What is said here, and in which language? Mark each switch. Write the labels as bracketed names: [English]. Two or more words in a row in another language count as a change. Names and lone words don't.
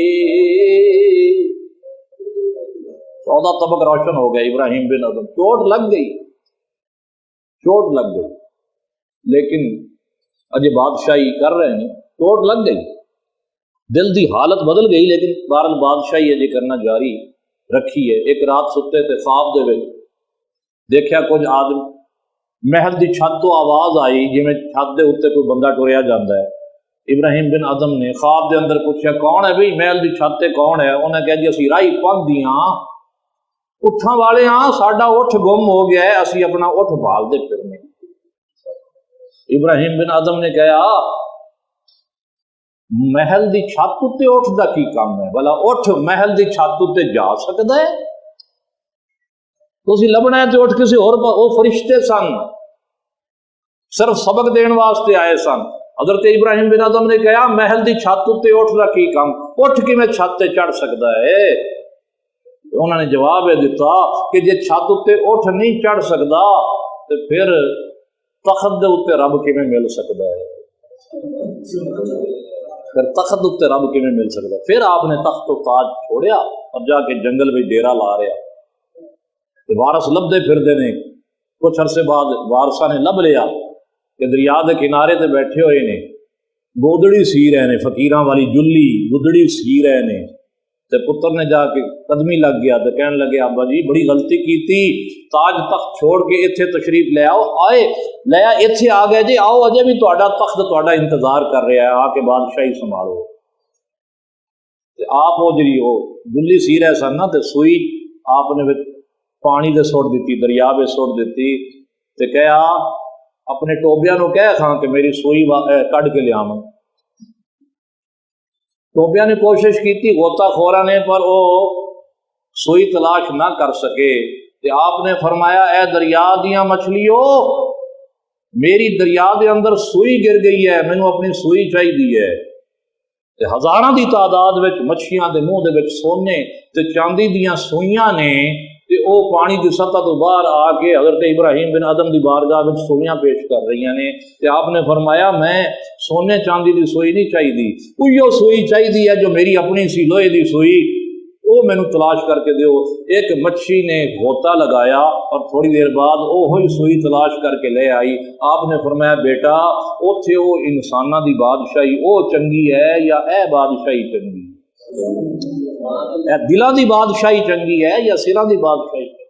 [Punjabi] 14 طبق روشن ہو گیا ابراہیم بن ادم، چوٹ لگ گئی، چوٹ لگ گئی، لیکن اجے بادشاہی کر رہے ہیں، چوٹ لگ گئی، دل دی حالت بدل گئی، لیکن بہرحال بادشاہی اجے کرنا جاری رکھی ہے۔ ایک رات ستے تے خواب دے وچ دیکھیا کچھ آدمی، محل دی چھت تو آواز آئی جویں چھت دے اتنے کوئی بندہ ٹریا جاتا ہے۔ ابراہیم بن ادم نے خواب دے اندر پوچھا کون ہے بھئی محل دی چھت تے کون ہے؟ انہیں کہا جی اسی راہی پگ دیاں اٹھاں والے ہاں، ساڈا اٹھ گم ہو گیا ہے، اسی اپنا اٹھ بھال دے پھرنے۔ ابراہیم بن ادم نے کہا محل دی چھت تے اٹھ دا کی کام ہے؟ بلا اٹھ محل دی چھت تے جا سکدا ہے؟ تسی لبنا ہے تو اٹھ کسی اور، وہ فرشتے سن صرف سبق دین واسطے آئے سن۔ حضرت ابراہیم بن ادم نے کہا محل دی چھت تے اٹھ دا کی کام، اٹھ کی میں چھت تے چڑھ سکدا ہے؟ انہوں نے جواب یہ دیتا کہ جے چھت تے اٹھ نہیں چڑھ سکدا تو پھر تخت دے اتنے رب کیویں مل سکدا ہے؟ پھر تخت اتنے رب کیویں مل سکدا ہے؟ [Urdu] پھر آپ نے تخت و تاج چھوڑیا اور جا کے جنگل میں ڈیرا لا رہا، [Punjabi] وارث لبدے پھردے نے، کچھ عرصے بعد وارثاں نے لب لیا کہ دریا دے کنارے تے بیٹھے ہوئے نے، گودڑی سی رہے نے، فقیراں والی جلی گودڑی سی رہے نے، تے پتر نے جا کے قدمی لگ گیا تے کہنے لگے ابا جی بڑی غلطی کیتی، تاج تخت چھوڑ کے اتھے تشریف لے آؤ، آئے لے اتھے آ گئے جی، آؤ اجے بھی تہاڈا تخت تہاڈا انتظار کر رہا ہے، آ کے بادشاہی سنبھالو۔ تے آپ وہ جی وہ جلی سی رہے سن نا، تے سوئی آپ نے پانی دے سٹ دیتی، دریا میں سٹ دیتی تے کہا اپنے ٹوبیاں نو کہہ کھاں کہ میری سوئی کڈ کے لیا۔ [Urdu] ٹوبیاں نے کوشش کی تھی، غوطہ خوراں نے، پر وہ سوئی تلاش نہ کر سکے۔ [Punjabi] تے آپ نے فرمایا اے دریا دیاں مچھلیوں، میری دریا دے اندر سوئی گر گئی ہے، مینوں اپنی سوئی چاہیے ہے۔ تے ہزاراں دی تعداد وچ مچھیاں دے منہ دے وچ سونے تے چاندی دیاں سوئیاں نے، تے او پانی دی سطح تو باہر آ کے حضرت ابراہیم بن ادم دی بارگاہ وچ سوئیاں پیش کر رہی نے۔ تے آپ نے فرمایا میں سونے چاندی دی سوئی نہیں چاہیے، اوہی سوئی چاہیے ہے جو میری اپنی سی لوہے دی سوئی، وہ مینوں تلاش کر کے دیو۔ [Urdu] ایک مچھی نے غوطہ لگایا اور تھوڑی دیر بعد وہی سوئی تلاش کر کے لے آئی۔ [Punjabi] آپ نے فرمایا بیٹا اوتھے وہ انساناں دی بادشاہی او چنگی ہے یا اے بادشاہی چنگی؟ اے دلاں دی بادشاہی چنگی ہے یا سراں دی بادشاہی؟